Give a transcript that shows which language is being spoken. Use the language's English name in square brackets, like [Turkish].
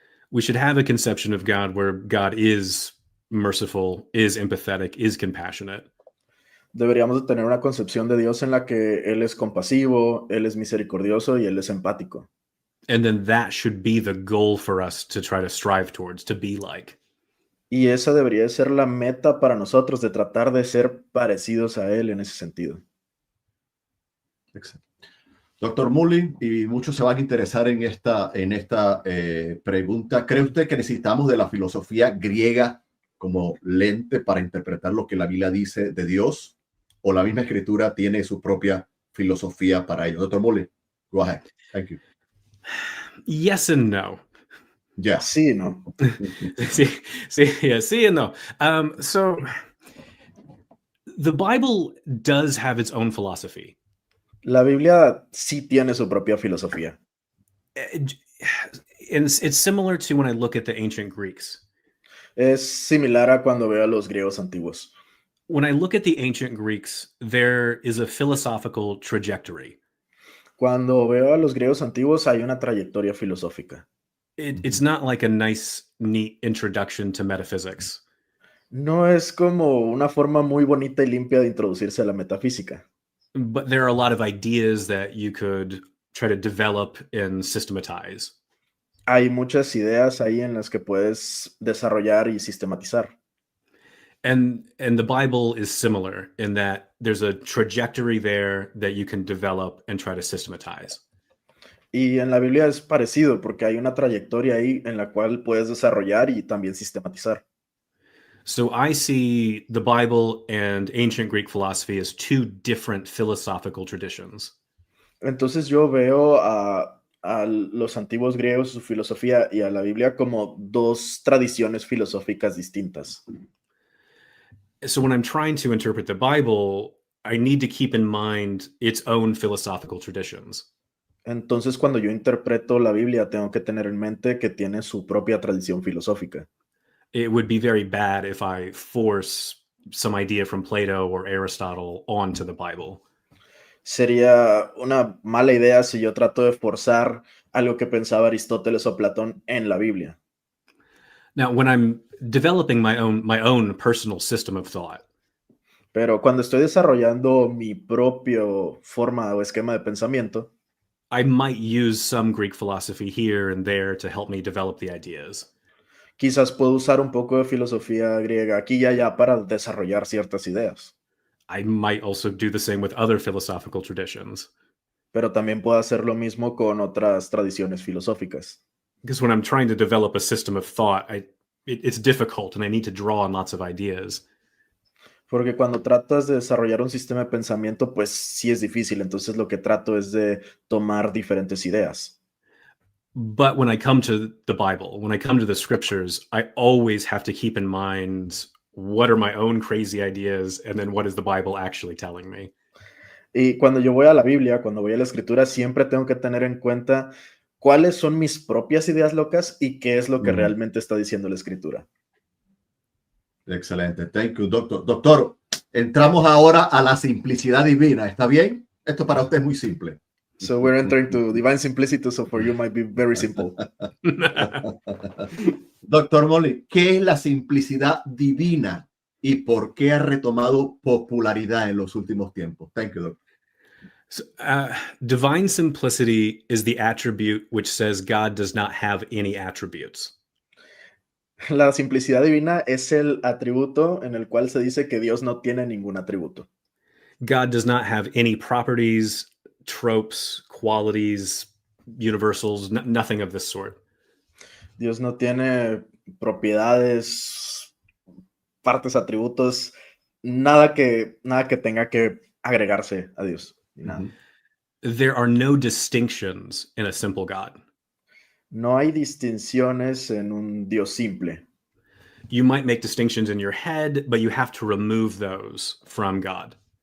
[English] We should have a conception of God where God is merciful, is empathetic, is compassionate. [Spanish] Deberíamos de tener una concepción de Dios en la que Él es compasivo, Él es misericordioso y Él es empático. [English] And then that should be the goal for us to try to strive towards, to be like. [Spanish] Y esa debería de ser la meta para nosotros, de tratar de ser parecidos a Él en ese sentido. Excelente. Doctor Mullin, y muchos se van a interesar en esta pregunta. ¿Cree usted que necesitamos de la filosofía griega como lente para interpretar lo que la Biblia dice de Dios? ¿O la misma escritura tiene su propia filosofía para ello? [English] Doctor Mullin, go ahead. Thank you. Yes and no. Yeah. [Spanish] Sí, ¿no? [English] Sí and no. So the Bible does have its own philosophy. [Spanish] La Biblia sí tiene su propia filosofía. [English] It's similar to when I look at the ancient Greeks. [Spanish] Es similar a cuando veo a los griegos antiguos. [English] When I look at the ancient Greeks, there is a philosophical trajectory. [Spanish] Cuando veo a los griegos antiguos hay una trayectoria filosófica. [English] It's not like a nice, neat introduction to metaphysics. [Spanish] No es como una forma muy bonita y limpia de introducirse a la metafísica. [English] But there are a lot of ideas that you could try to develop and systematize. [Spanish] Hay muchas ideas ahí en las que puedes desarrollar y sistematizar. [English] And the Bible is similar in that there's a trajectory there that you can develop and try to systematize. [Spanish] Y en la Biblia es parecido porque hay una trayectoria ahí en la cual puedes desarrollar y también sistematizar. [English] So I see the Bible and ancient Greek philosophy as two different philosophical traditions. [Spanish] Entonces yo veo a los antiguos griegos, su filosofía, y a la Biblia como dos tradiciones filosóficas distintas. [English] So when I'm trying to interpret the Bible, I need to keep in mind its own philosophical traditions. [Spanish] Entonces cuando yo interpreto la Biblia tengo que tener en mente que tiene su propia tradición filosófica. [English] It would be very bad if I force some idea from Plato or Aristotle onto the Bible. [Spanish] Sería una mala idea si yo trato de forzar algo que pensaba Aristóteles o Platón en la Biblia. [English] Now, when I'm developing my own personal system of thought, [Spanish] Pero cuando estoy desarrollando mi propia forma o esquema de pensamiento, [English] I might use some Greek philosophy here and there to help me develop the ideas. [Spanish] Quizás puedo usar un poco de filosofía griega aquí y allá para desarrollar ciertas ideas, [English] I might also do the same with other philosophical traditions. [Spanish] pero también puedo hacer lo mismo con otras tradiciones filosóficas. [English] Because when I'm trying to develop a system of thought, it's difficult and I need to draw on lots of ideas. [Spanish] Porque cuando tratas de desarrollar un sistema de pensamiento, pues sí es difícil. Entonces lo que trato es de tomar diferentes ideas. [English] But when I come to the Bible, when I come to the scriptures, I always have to keep in mind what are my own crazy ideas and then what is the Bible actually telling me. [Spanish] Y cuando yo voy a la Biblia, cuando voy a la Escritura, siempre tengo que tener en cuenta cuáles son mis propias ideas locas y qué es lo que realmente está diciendo la Escritura. Excelente. [English] Thank you, doctor. [Spanish] Doctor, entramos ahora a la simplicidad divina. ¿Está bien? Esto para usted es muy simple. [English] So we're entering to divine simplicity, so for you might be very simple. [Spanish] Doctor Molly, ¿qué es la simplicidad divina y por qué ha retomado popularidad en los últimos tiempos? [English] Thank you, doctor. So, divine simplicity is the attribute which says God does not have any attributes. [Spanish] La simplicidad divina es el atributo en el cual se dice que Dios no tiene ningún atributo. [English] God does not have any properties, tropes, qualities, universals, nothing of this sort. [Spanish] Dios no tiene propiedades, partes, atributos, nada que tenga que agregarse a Dios. Nada. [English] There are no distinctions in a simple God. [Spanish] No hay distinciones en un Dios simple. [English] You might make distinctions in your head, but you have to remove those from God.